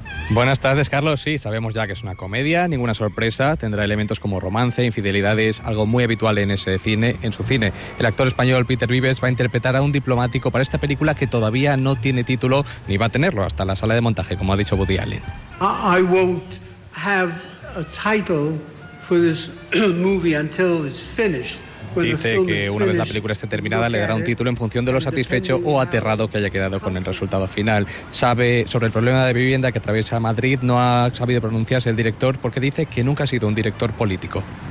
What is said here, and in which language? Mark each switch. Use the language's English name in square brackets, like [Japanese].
[Spanish] Buenas tardes, Carlos. Sí, sabemos ya que es una comedia, ninguna sorpresa. Tendrá elementos como romance, infidelidades, algo muy habitual en su cine. El actor español Peter Vives va a interpretar a un diplomático para esta película que todavía no tiene título ni va a tenerlo hasta la sala de montaje, como ha dicho Woody Allen. [English] I won't have a title for this movie until it's finished. [Spanish] Dice que una vez la película esté terminada le dará un título en función de lo satisfecho o aterrado que haya quedado con el resultado final. Sabe sobre el problema de vivienda que atraviesa Madrid, no ha sabido pronunciarse el director porque dice que nunca ha sido un director político.